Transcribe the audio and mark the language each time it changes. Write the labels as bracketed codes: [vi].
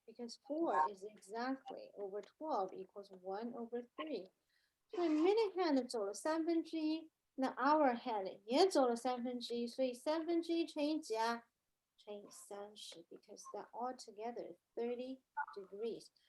[en] Because 4 is exactly over 12 equals 1/3. [zh] 所以 [en] minute hand [zh] 走了1/3，那 [en] hour hand [zh] 也走了1/3，所以1/3乘以几啊？乘以30 [en] because that all together is 30 degrees.